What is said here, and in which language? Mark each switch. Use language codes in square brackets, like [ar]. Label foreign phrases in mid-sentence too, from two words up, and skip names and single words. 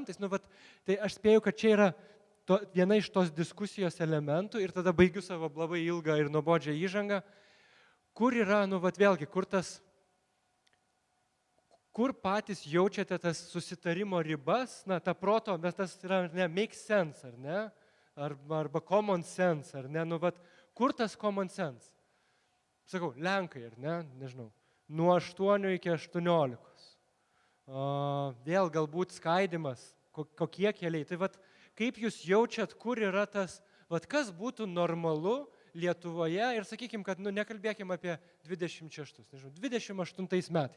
[lt] Tai aš spėju, kad čia yra viena iš tos diskusijos elementų ir tada baigiu savo labai ilgą ir nuobodžią įžangą. Kur yra, vėlgi, kur patys jaučiate tas susitarimo ribas, ta proto, bet tas yra, [en] make sense, [lt] ar ne? Arba [en] common sense, [lt] ar ne? Kur tas [en] common sense? [lt] Sakau, Lenkai, ar ne? Nežinau, nuo 8 iki 18. Vėl galbūt skaidimas, kokie keliai. Tai kaip jūs jaučiat, kur yra tas, kas būtų normalu Lietuvoje ir sakykime, kad nekalbėkime apie 26, nežinau, 28 metais.